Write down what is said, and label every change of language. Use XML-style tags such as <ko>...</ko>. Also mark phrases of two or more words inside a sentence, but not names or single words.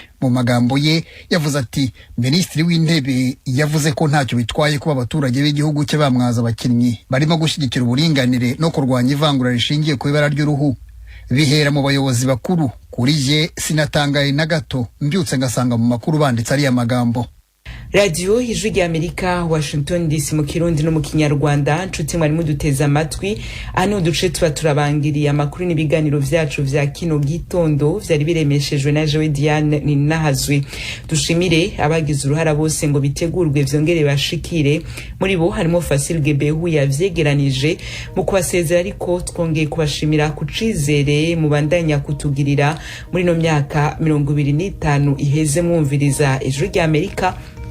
<rw>Mu magambo ye yavuze ati, Minisitiri w'Intebe yavuze ko ntacyo bitwaye kuba abaturage b'igihugu cye bamwaza abakinnyi barimo gushyigikira uburinganire no kurwanya ivangura rishingiye ku ibara ry'uruhu.</rw> <rn>Bihera mu bayobozi bakuru. Kuri je sinatangaye na gato, mbyutse ngasanga mu makuru banditse ari amagambo. Radio Ijwi ry'Amerika, Washington DC mu Kirundi no mu Kinyarwanda. Nshuti mwari muduteze amatwi, ano duce tuba turabangiriye amakuru n'ibiganiro vyacu vya kino gitondo vyari biremeshejwe na Joe Diane Ninahazwe. Dushimire abagize uruhara bose ngo bitegurwe vyongere bashikire. Muri bo harimo Fasil Gebehu yavyegeranije mu kubasezera, ariko twongeye kubashimira kucizere mubandanya kutugirira muri no myaka 25 iheze mwumviriza Ijwi ry'Amerika.</rn>